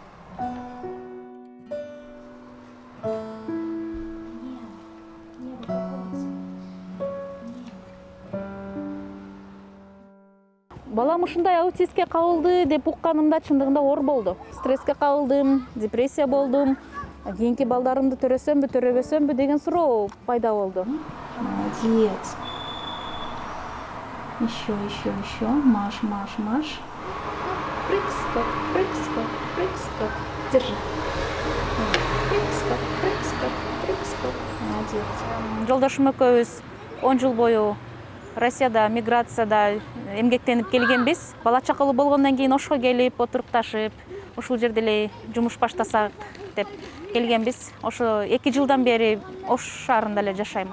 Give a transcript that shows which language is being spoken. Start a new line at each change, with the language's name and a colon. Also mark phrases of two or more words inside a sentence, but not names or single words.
Kyrgyz: Балам ушундай аутистке кабылды деп укканымда чындыгында оор болду. Стресске кабылдым, депрессия болдум. Кийинки балдарымды төрөсөмбү, төрөбөсөмбү деген суроо пайда болду.
Russian: Молодец. Еще. Маш. Прыг-скок. Держи. Прыг-скок. Молодец.
Kyrgyz: Жолдошум экөөбүз 10 жыл бою Россияда миграцияда эмгектенип келгенбиз. Бала чакалуу болгондон кийин Ошко келип отурукташып, ушул жерде эле жумуш баштасак деп келгенбиз. Ошо 2 жылдан бери Ош шаарында эле жашаймын.